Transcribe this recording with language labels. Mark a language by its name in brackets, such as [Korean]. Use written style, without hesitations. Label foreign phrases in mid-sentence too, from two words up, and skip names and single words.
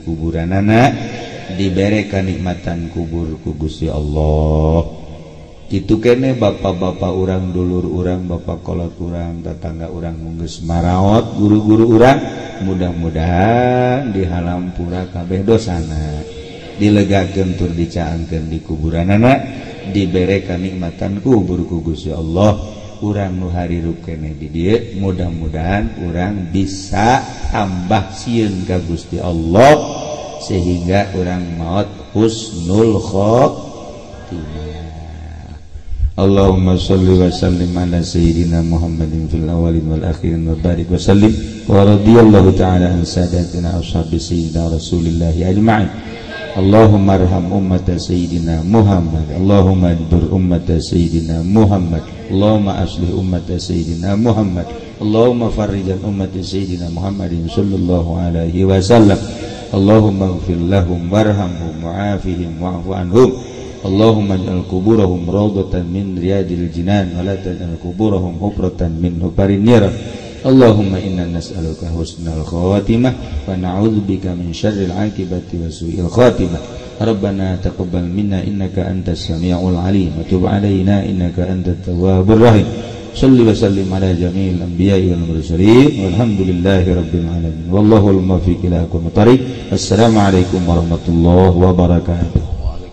[Sundanese] kuburanana dibere kanikmatan kubur ku Gusti Allah kitu kene bapak-bapak urang dulur urang bapak kolot urang tetangga urang geus maraot guru-guru urang mudah-mudahan dihalampura kabeh dosana dilegakeun tur dicaangkeun di kuburanana dibere kanikmatan kubur ku Gusti Allah urang nu harirup keneh di dieu mudah-mudahan urang bisa tambah sieun ka Gusti Allah sehingga urang maot [Arabic] حسن الخاتمة اللهم صل وسلم على سيدنا محمد في الأولين والآخرين و بارك وسلم ورضي الله تعالى عن ساداتنا أصحاب سيدنا رسول الله أجمعين اللهم ارحم أمة سيدنا محمد اللهم ادبر أمة سيدنا محمد اللهم أصلح أمة سيدنا محمد اللهم فرج عن أمة سيدنا محمد صلى الله عليه وسلم اللهم اغفر لهم وارحمهم وعافهم واعف عنهم اللهم اجعل قبورهم روضة من رياض الجنان ولا تجعل قبورهم حفرة من حفر النيران اللهم إنا نسألك حسن الخواتيم ونعوذ بك من شر العاقبة وسوء الخاتمة ربنا تقبل منا إنك أنت السميع العليم وتب علينا إنك أنت التواب الرحيم صل وسلم على جميع الأنبياء والمرسلين والحمد لله رب العالمين والله الموفق إلى أقوم الطريق السلام عليكم ورحمة الله وبركاته.